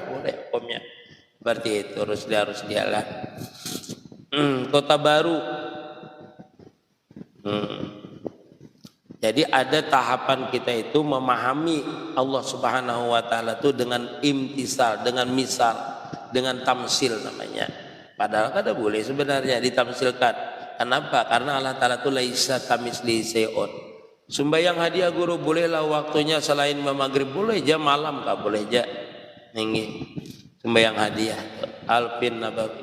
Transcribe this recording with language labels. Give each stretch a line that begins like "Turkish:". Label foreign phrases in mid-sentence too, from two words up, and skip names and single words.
Indonesian: Boleh hukumnya seperti itu. Harus dialah. Kota Baru. Jadi ada tahapan kita itu memahami Allah
Arabic: سبحانه وتعالى
Indonesian: itu dengan imtisal, dengan misal, dengan tamsil namanya. Padahal kada boleh sebenarnya ditamsilkan. Kenapa? Karena Allah Taala itu
Arabic: ليس كمثله شيء.
Indonesian: Sembahyang hadiah guru bolehlah waktunya selain maghrib, boleh aja malam kah boleh aja. Ini sembahyang hadiah Alpin Nabawi.